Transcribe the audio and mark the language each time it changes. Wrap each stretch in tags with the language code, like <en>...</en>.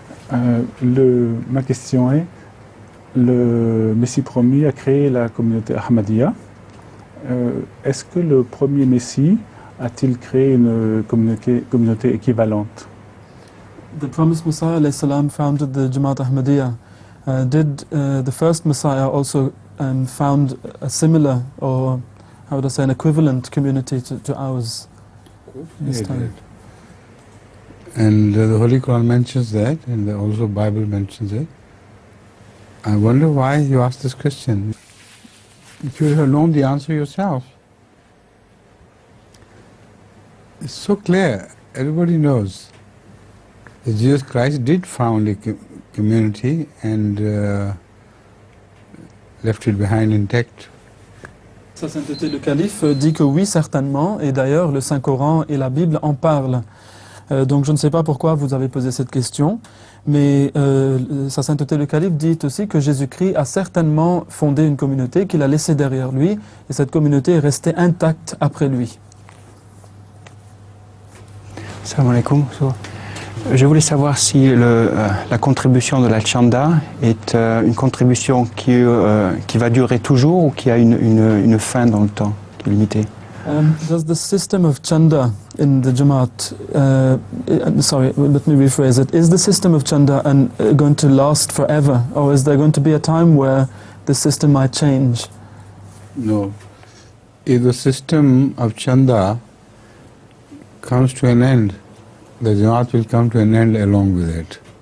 <fr>Ma question est, le Messie promis a créé la communauté Ahmadiyya. Est-ce que le premier Messie a-t-il créé une communauté équivalente?</fr> <en>The promised Messiah alayhi salam founded the Jamaat Ahmadiyya. Did the first Messiah also found a similar, or how would I say, an equivalent community to ours this time? And the Holy Quran mentions that, and also Bible mentions it. I wonder why you asked this question. You should have known the answer yourself. It's so clear. Everybody knows that Jesus Christ did found a community and left it behind intact.</en> <fr>Sa sainteté le calife dit que oui, certainement, et d'ailleurs le Saint-Coran et la Bible en parlent. Donc je ne sais pas pourquoi vous avez posé cette question, mais Sa Sainteté le Calife dit aussi que Jésus-Christ a certainement fondé une communauté qu'il a laissée derrière lui, et cette communauté est restée intacte après lui.</fr> <ar>Salam alaikum.</ar> <fr>Je voulais savoir si la contribution de la Chanda est une contribution qui va durer toujours ou qui a une fin dans le temps, qui est limitée.</fr> <en>Does the system of Chanda in the Jamaat, sorry, let me rephrase it, is the system of Chanda going to last forever, or is there going to be a time where the system might change? No. If the system of Chanda comes to an end, the Jamaat will come to an end along with it.</en>